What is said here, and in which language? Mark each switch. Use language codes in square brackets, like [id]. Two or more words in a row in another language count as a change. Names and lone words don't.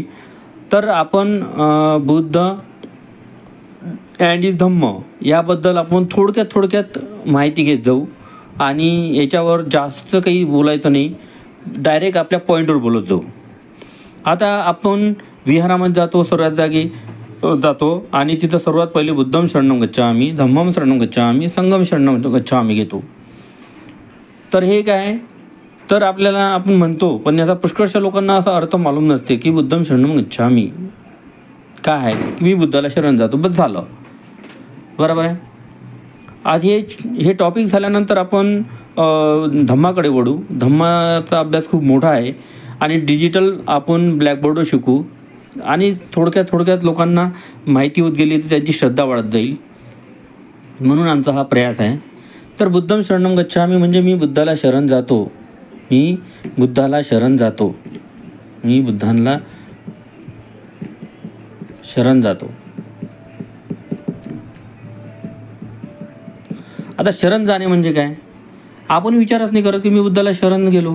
[mr] तर आपण बुद्ध [en] and his [mr] धम्म याबद्दल आपण थोडक्यात माहिती घेत जाऊ. आणि याच्यावर जास्त काही बोलायचं नाही, डायरेक्ट आपल्या पॉईंटवर बोलत जाऊ. आता आपण विहारामध्ये जातो, सर्वात जागी जातो आणि तिथं सर्वात पहिले [pi] बुद्धम शरणम गच्छामि, धम्मम शरणम गच्छामि, संघम शरणम गच्छामि [mr] घेतो. तर हे काय, तर आपल्याला आपण म्हणतो, पण याचा पुष्कळशा लोकांना असा अर्थ मालूम नसते की [pi] बुद्धम शरणम गच्छामि [mr] काय आहे, की मी बुद्धाला शरण जातो, बस झालं. बरोबर आहे. आज हे टॉपिक झाल्यानंतर आपण धम्माकडे वळू. धम्माचा अभ्यास खूप मोठा आहे आणि डिजिटल आपण ब्लॅकबोर्डवर शिकू आणि थोडक्यात लोकांना माहिती होत गेली तर त्यांची श्रद्धा वाढत जाईल, म्हणून आमचा हा प्रयास आहे. तर [pi] बुद्धम शरणम गच्छामि [mr] म्हणजे मी बुद्धाला शरण जातो, मी बुद्धाला शरण जातो, मी बुद्धांना शरण जातो. आता शरण जाणे म्हणजे काय, आपण विचारच नाही करत की मी बुद्धाला शरण गेलो.